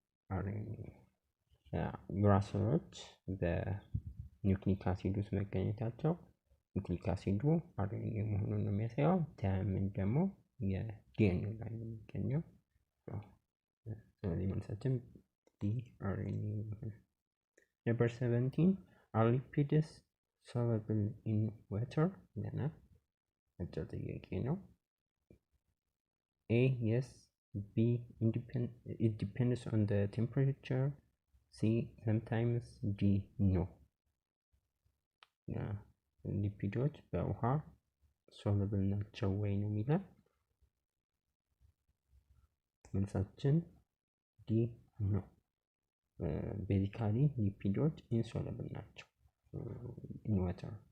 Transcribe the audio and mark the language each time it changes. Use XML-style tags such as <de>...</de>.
<am>RNA። ዩራሲሎች በኒውክሊክ አሲድ ውስጥ መገኘታቸው ኒውክሊክ አሲዱ RNA መሆኑን ነው የሚያሳየው። ታያምን ደግሞ የዲኤንኤ ላይ ነው የሚገኘው። ስለዚህ መልሳችን D.</am> <en>RNA ይሆናል። Number 17 are lipids soluble in water?</en> <am>ይለናል። አጭር ጥያቄ ነው።</am> <en>A. yes.</en> <am>B.</am> <en>it depends on the temperature. C. sometimes. D. no.</en> <am>ሊፒዶች በውሃ ሶሉብል ናቸው ወይ ነው የሚለን። መልሳችን ዲ ነው። ቤዚካሊ ሊፒዶች ኢንሶሉብል ናቸው ኢን ዋተር</am>